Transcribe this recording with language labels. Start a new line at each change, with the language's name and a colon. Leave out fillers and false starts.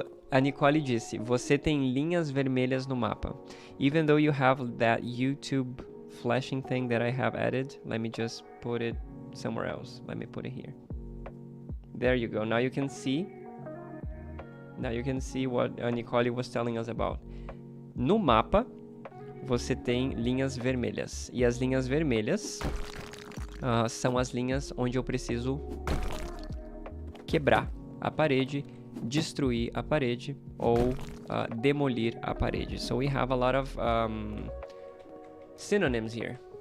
Portuguese: A Nicole disse, você tem linhas vermelhas no mapa.
English: Even though you have that YouTube flashing thing that I have added, let me just put it somewhere else. Let me put it here. There you go. Now you can see what a Nicole was telling us about.
Portuguese: No mapa, você tem linhas vermelhas. E as linhas vermelhas são as linhas onde eu preciso quebrar a parede, destruir a parede ou demolir a parede.
English: So we have a lot of synonyms here.